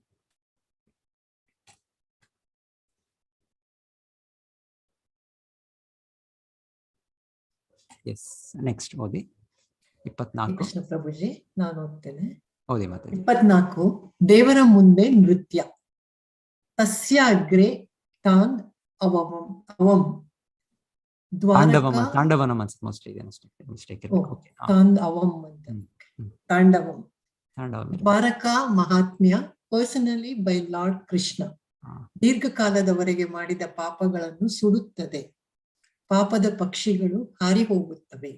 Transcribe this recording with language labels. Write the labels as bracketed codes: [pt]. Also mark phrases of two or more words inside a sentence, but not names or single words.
[en] yes, next [kn] ಓದಿ 24. ಕೃಷ್ಣ ಪ್ರಭುಜಿ, ನಾನು ಓದ್ತೇನೆ. ಓದಿ ಮತ್ತೆ. 24 ದೇವರ ಮುಂದೆ ನೃತ್ಯ. [sa] ತಸ್ಯ ಅಗ್ರೆ ತಾನ್ ಅವಂ [kn] ತಾಂಡವನಂ ಅನ್ಸುತ್ತೆ, ಮಿಸ್ಟೇಕ್ ಇರಬೇಕು. [en] ತಾಂಡವಂ ದ್ವಾರಕಾ ಮಹಾತ್ಮ್ಯ personally by Lord Krishna. [kn] ದೀರ್ಘಕಾಲದವರೆಗೆ ಮಾಡಿದ ಪಾಪಗಳನ್ನು ಸುಡುತ್ತದೆ, ಪಾಪದ ಪಕ್ಷಿಗಳು ಹಾರಿ ಹೋಗುತ್ತವೆ.